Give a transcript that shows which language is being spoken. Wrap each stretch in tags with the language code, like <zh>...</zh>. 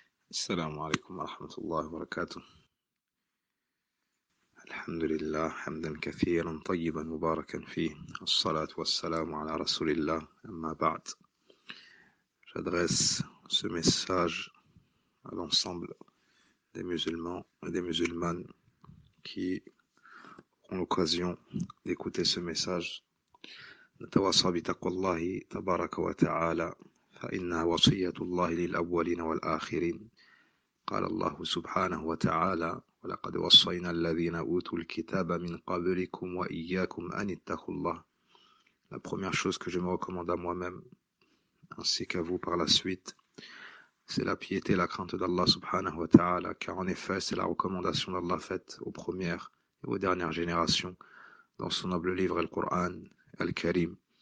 <ar>السلام عليكم ورحمة الله وبركاته. الحمد لله حمدا كثيرا طيبا مباركا فيه، الصلاة والسلام على رسول الله. أما بعد،</ar> <fr>j'adresse ce message à l'ensemble des musulmans et des musulmanes qui ont l'occasion d'écouter ce message.</fr> <ar>نتوصى بتقوى الله تبارك وتعالى فإنها وصية الله للأولين والآخرين. قال الله سبحانه وتعالى: ولقد وصينا الذين أوتوا الكتاب من قبلكم وإياكم أن اتقوا الله.</ar> <fr>La première chose que je me recommande à moi-même ainsi qu'à vous par la suite, c'est la piété et la crainte d'Allah subhanahu wa ta'ala, car en effet c'est la recommandation d'Allah faite aux premières et aux dernières générations dans son noble livre Al-Qur'an Al-Karim.</fr>